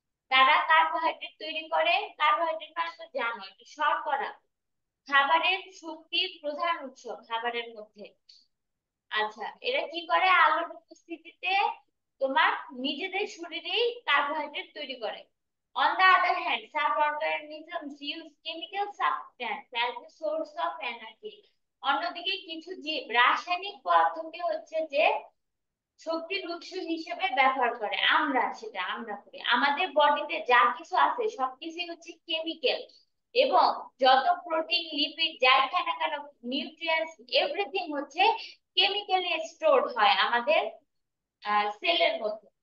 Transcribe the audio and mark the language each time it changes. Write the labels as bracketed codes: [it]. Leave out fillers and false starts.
[bn] তারা কার্বোহাইড্রেট তৈরি করে। কার্বোহাইড্রেট মানে তো জানো এটা শর্করা, খাবারের শক্তির প্রধান উৎস খাবারের মধ্যে। আচ্ছা, এরা কি করে? আলোর উপস্থিতিতে তোমার নিজেদের শরীরেই কার্বোহাইড্রেট তৈরি করে। [en] On the other hand, some organisms use chemical substance as a source of energy. [bn] অন্যদিকে কিছু জীব রাসায়নিক পদার্থকে হচ্ছে যে শক্তির উৎস হিসেবে ব্যবহার করে। আমরা করি। আমাদের বডিতে যা কিছু আছে সবকিছুই হচ্ছে কেমিক্যাল, এবং যত প্রোটিন লিপিড যাই খায় না কেন, নিউট্রিয়েন্টস এভরিথিং হচ্ছে কেমিক্যালি স্টোরড হয় আমাদের সেলের মধ্যে।